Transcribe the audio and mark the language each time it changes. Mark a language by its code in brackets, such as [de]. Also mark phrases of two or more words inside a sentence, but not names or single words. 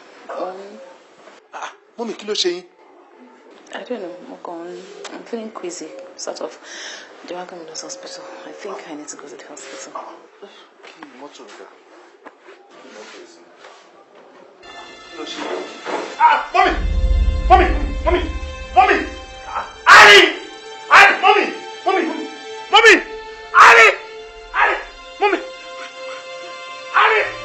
[en] Mommy, [yo] kí ló ṣe yín? [en] I don't know. I'm feeling queasy, sort of. They want to come to the hospital. I think I need to go to the hospital. [yo] Kí ni mọ́tò rẹ̀? Kí ló ṣe yín? [en] Mommy! Ali! Mommy! Ali! Mommy! Ali!